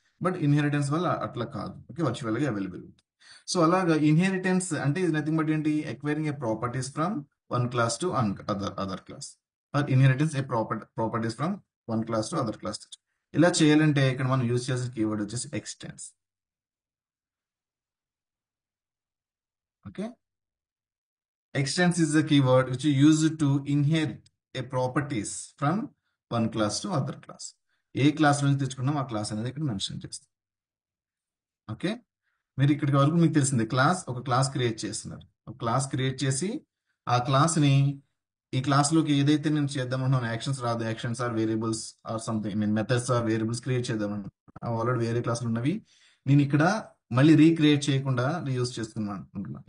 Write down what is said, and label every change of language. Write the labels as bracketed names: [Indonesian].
[Telugu] But inheritance వల్ల అట్లా కాదు. ఓకే, వర్చువల్ గా అవైలబుల్. సో అలాగా ఇన్హెరిటెన్స్ అంటే ఇది నథింగ్ బట్ ఏంటి, [English] acquiring a properties from one class to other class, [Telugu] are inheritance ఏ properties from one class to other class. ఇలా చేయాలంటే ఇక్కడ మనం యూజ్ చేసే కీవర్డ్ వచ్చేసి ఎక్స్టెన్స్. [English] Okay, extends is the keyword which is used to inherit a properties from one class to other class. [Telugu] ఏ class నుంచి తెచ్చుకున్నాం ఆ class అనేది ఇక్కడ మెన్షన్ చేస్తాం. ఓకే, మీరు ఇక్కడికి వరకు మీకు తెలిసింది, ఒక క్లాస్ క్రియేట్ చేస్తున్నారు. ఒక క్లాస్ క్రియేట్ చేసి ఆ క్లాస్ ని ఈ క్లాస్ లోకి ఏదైతే నేను చేద్దామనుకున్నాను, యాక్షన్స్ రాదు, actions are variables or something, mean methods are variables create చేద్దామని ఆల్రెడీ వేరే క్లాసులు ఉన్నవి నేను ఇక్కడ మళ్ళీ రీక్రియేట్ చేయకుండా రీయూజ్ చేసుకున్నాను అనుకుంటున్నాను.